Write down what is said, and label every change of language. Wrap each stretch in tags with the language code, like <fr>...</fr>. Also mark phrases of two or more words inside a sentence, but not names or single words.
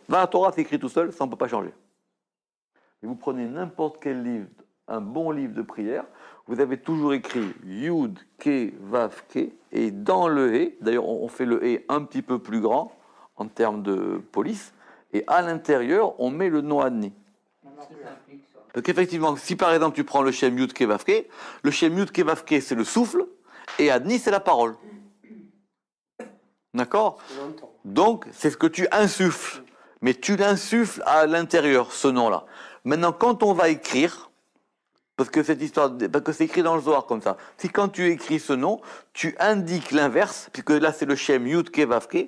<fr>Dans la Torah, c'est écrit tout seul, ça on ne peut pas changer. Et vous prenez n'importe quel livre, un bon livre de prière, vous avez toujours écrit</fr> <he>יוד קי ואו קי,</he> <fr>et dans le E, d'ailleurs on fait le E un petit peu plus grand, en termes de police, et à l'intérieur, on met le nom Adni. Parce qu'effectivement, si par exemple tu prends le</fr> <he>שם יוד קי ואו קי,</he> <fr>le</fr> <he>שם יוד קי ואו קי</he> <fr>c'est le souffle, et Adni c'est la parole. D'accord? Donc, c'est ce que tu insuffles. Mais tu l'insuffles à l'intérieur, ce nom-là. Maintenant, quand on va écrire, parce que cette histoire, parce que c'est écrit dans le Zohar comme ça, si quand tu écris ce nom, tu indiques l'inverse, puisque là c'est le</fr> <he>שם יוד קי ואו קי.</he>